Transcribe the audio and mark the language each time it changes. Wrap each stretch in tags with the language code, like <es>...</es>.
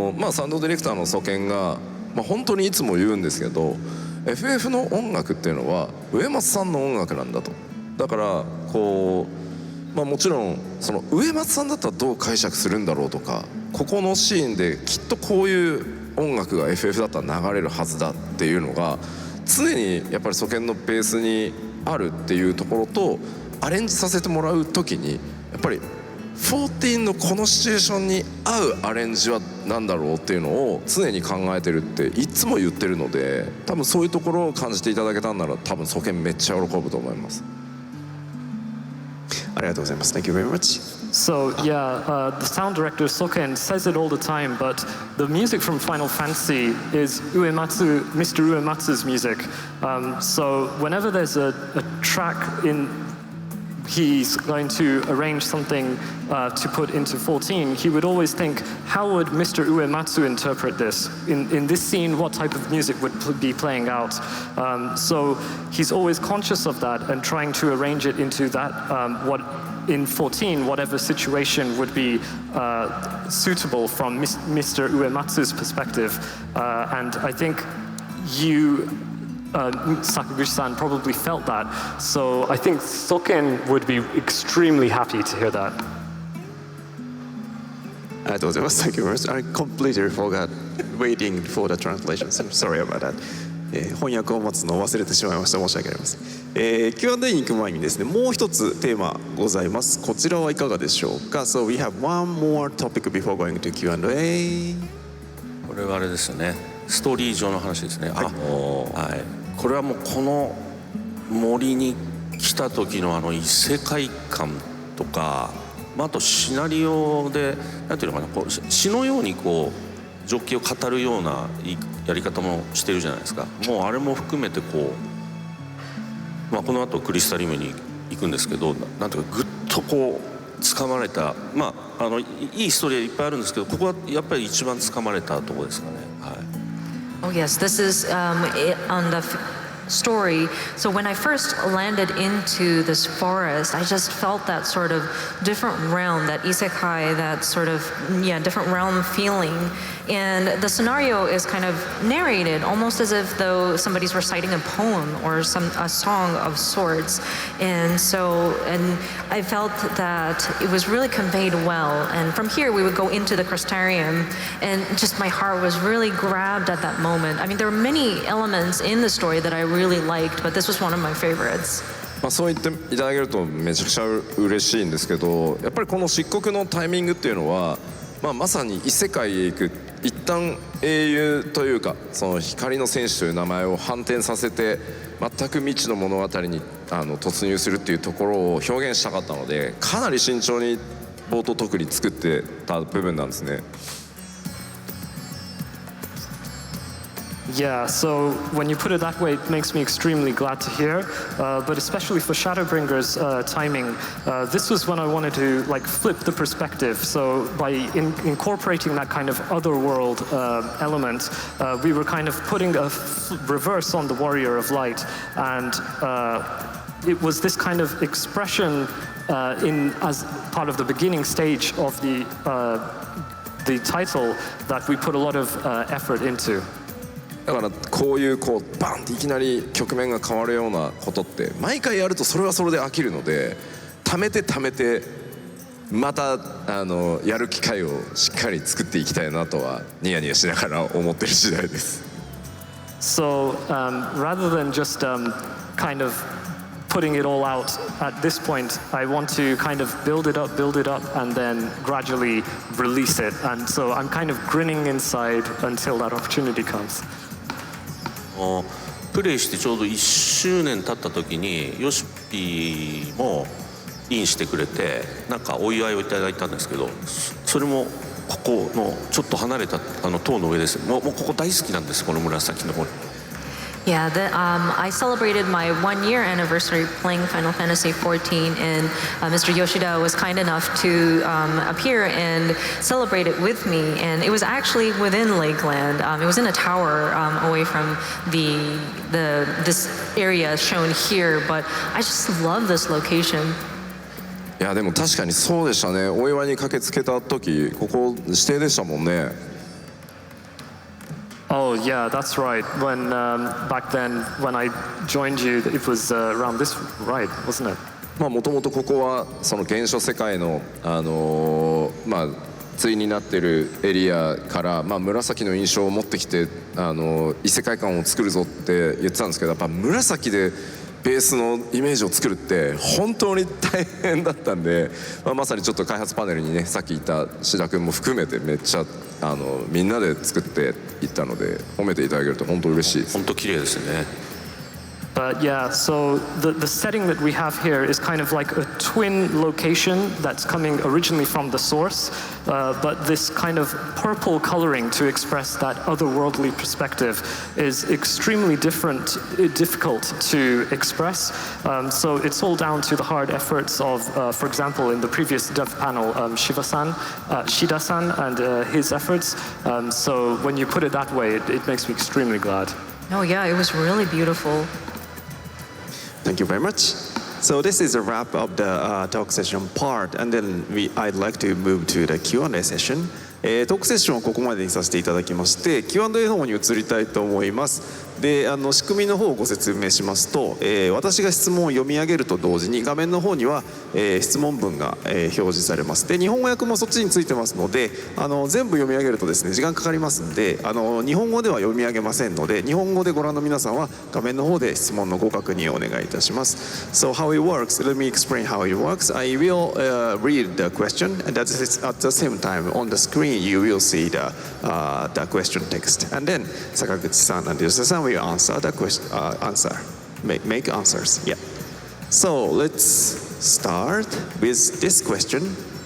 <ja>サウンドディレクターの曽健が、本当にいつも言うんですけど、FF の音楽っていうのは上松さんの音楽なんだと。だからこうもちろんその上松さんだったらどう解釈するんだろうとか、ここのシーンできっとこういう音楽が FF だったら流れるはずだっていうのが常にやっぱり曽健のベースにあるっていうところと、アレンジさせてもらう時にやっぱり 14のこのシチュエーションに合うアレンジは何だろうっていうのを常に考えてるっていつも言ってるので、多分そういうところを感じていただけたんなら多分曽健めっちゃ喜ぶと思います。ありがとうございます。</ja> <en>Thank you very much. So yeah, the sound director Soken says it all the time, but the music from Final Fantasy is Mr. Uematsu's music. So whenever there's a track he's going to arrange something to put into 14, he would always think, how would Mr. Uematsu interpret this? In this scene, what type of music would be playing out? So he's always conscious of that and trying to arrange it into that, in 14, whatever situation would be suitable from Mr. Uematsu's perspective. And I think Sakaguchi-san probably felt that. So I think Soken would be extremely happy to hear that.</en> <ja>ありがとうございます。</ja> <en>Thank you very much. I completely forgot waiting for the translation. Sorry about that.</en> <ja>翻訳を待つのを忘れてしまいました。申し訳ありません。Q&A に行く前にですね、もう一つテーマございます。こちらはいかがでしょうか。</ja> <en>So we have one more topic before going to Q&A.</en> <ja>これはあれですよね。ストーリー上の話ですね。はい。これはもうこの森に来た時の異世界観とか、あとシナリオでなんていうのかな、こう詩のようにこう情景を語るようなやり方もしてるじゃないですか。もうあれも含めてこう、この後クリスタリムに行くんですけど、なんていうかぐっとこう掴まれた、いいストーリーいっぱいあるんですけど、ここはやっぱり一番掴まれたところですかね。はい。</ja> <en>Oh yes, this is on the story. So when I first landed into this forest, I just felt that sort of different realm, that isekai, that sort of different realm feeling. And the scenario is kind of narrated almost as if though somebody's reciting a poem or a song of sorts. And I felt that it was really conveyed well. And from here we would go into the Crystarium, and just my heart was really grabbed at that moment. I mean, there were many elements in the story that I really liked, but this was one of my favorites.</en> <ja>そう言っていただけるとめちゃくちゃ嬉しいんですけど、やっぱりこの漆黒のタイミングっていうのは、まさに異世界へ行く、一旦英雄というかその光の戦士という名前を反転させて全く未知の物語に突入するっていうところを表現したかったので、かなり慎重に冒頭特に作ってた部分なんですね。</ja> <en>Yeah, so when you put it that way, it makes me extremely glad to hear. But especially for Shadowbringer's timing, this was when I wanted to flip the perspective. So by incorporating that kind of otherworld element, we were kind of putting a reverse on the Warrior of Light, and it was this kind of expression as part of the beginning stage of the title that we put a lot of effort into.</en> <ja>だからこういうバンっていきなり局面が変わるようなことって毎回やるとそれはそれで飽きるので、貯めてまたやる機会をしっかり作っていきたいなとはニヤニヤしながら思ってる次第です。</ja> <en>So rather than just kind of putting it all out at this point, I want to kind of build it up, and then gradually release it. And so I'm kind of grinning inside until that opportunity comes.</en> <ja>プレイしてちょうど1周年経った時にヨシピーもインしてくれてなんかお祝いをいただいたんですけど、それもここのちょっと離れた塔の上です。もうここ大好きなんです、この紫の方に。</ja> <en>Yeah, I celebrated my 1-year anniversary playing Final Fantasy XIV, and Mr. Yoshida was kind enough to appear and celebrate it with me. And it was actually within Lakeland. It was in a tower away from this area shown here, but I just love this location.</en> <ja>いやでも確かにそうでしたね。お祝いに駆けつけた時ここ指定でしたもんね。</ja> <en>Oh yeah, that's right. When back then when I joined you, it was around this right, wasn't it?</en> <ja>まあもともとここはその原初世界のまあ対になってるエリアからまあ紫の印象を持ってきて異世界観を作るぞって言ってたんですけど、やっぱ紫でベースのイメージを作るって本当に大変だったんで、まさにちょっと開発パネルにねさっき言った志田君も含めてめっちゃみんなで作っていったので褒めていただけると本当嬉しいです。本当綺麗ですね。</ja> <en>But yeah, so the setting that we have here is kind of like a twin location that's coming originally from the source, but this kind of purple coloring to express that otherworldly perspective is extremely difficult to express. So it's all down to the hard efforts of, for example, in the previous dev panel, Shida-san and his efforts. So when you put it that way, it makes me extremely glad. Oh yeah, it was really beautiful. Thank you very much. So this is a wrap of the talk session part, and then I'd like to move to the Q&A session.</en> <ja>トークセッションをここまでにさせていただきまして Q&A の方に移りたいと思います。で仕組みの方をご説明しますと、私が質問を読み上げると同時に画面の方には、質問文が、表示されます。で日本語訳もそっちについてますので全部読み上げるとですね時間かかりますので日本語では読み上げませんので日本語でご覧の皆さんは画面の方で質問のご確認をお願いいたします。</ja> <en>So how it works, let me explain how it works. I will read the question and at the same time on the screen you will see the question text, and then Sakaguchi-san and Yoshida-san will answer the question, make answers. Yeah. So let's start with this question.</en>